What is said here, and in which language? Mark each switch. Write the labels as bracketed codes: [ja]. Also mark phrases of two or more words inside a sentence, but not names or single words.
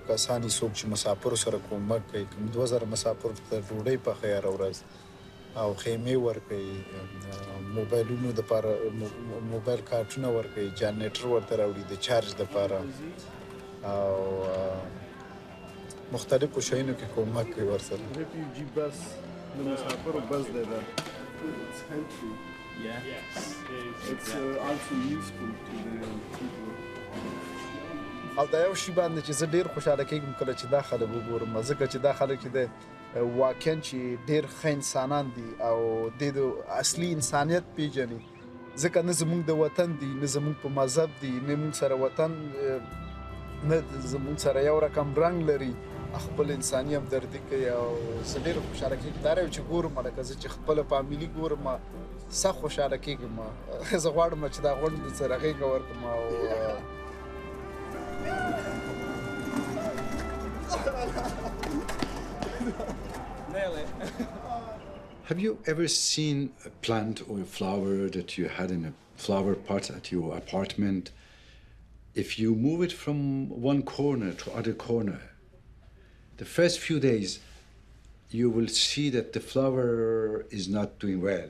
[ps] کسان دي څوک چې مسافرو سره کومک کوي کوم 2000 مسافرو ته ډوډۍ پخوي هره ورځ او خیمې ورکوي موبایلونو دپاره موبایل کارټونه ورکوي جنریټر ورته راوړي د چارج دپاره او مختلفو شیانو کې کومک کوي ورسره [en] refugee bus [ps] د مسافرو بس دی دا [en] Yeah. It's also useful to the people. [ps] او دا یو شی باندې چې زه ډیر خوشاله کېږم کله چې دا خلک وګورم ځکه چې دا خلک چې د واقعا چې ډیر ښه انسانان دي او د اصلي انسانیت پیژني ځکه نه زموږ د وطن دي نه زموږ په مذهب دي نه موږ سره وطن نه زموږ سره یو رقم رنګ لري خپل انساني همدردي کوي او زه ډیر خوشاله کېږم دا یو چې ګورم لکه زه چې خپله فامیلي ګورم سخت خوشاله کېږم زه غواړم چې دا غونډې سره غېږه ورکړم او [en] Have you ever seen a plant or a flower that you had in a flower pot at your apartment? If you move it from one corner to other corner, the first few days you will see that the flower is not doing well.